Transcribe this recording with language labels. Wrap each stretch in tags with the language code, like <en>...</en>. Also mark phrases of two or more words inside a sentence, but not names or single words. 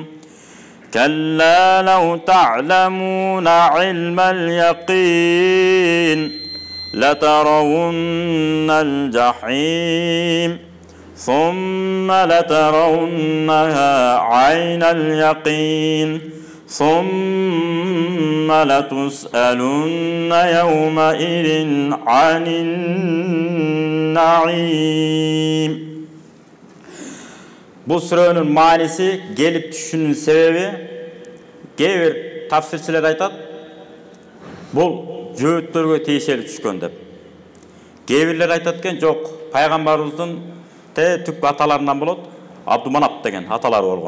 <ar>كلا لو تعلمون علم اليقين لترون الجحيم ثم لترونها عين اليقين ثم لتسألن يومئذ عن النعيم.</ar> <ky>Bu сүрөнүн мааниси келип түшүүнүн себеби кээ бир тафсирчилер айтат, бул жөөттөргө тиешелүү түшкөн деп. Кээ бирлер айтат экен, жок, пайгамбарыбыздын түп аталарынан болот, Абдуманап деген аталары болгон.</ky>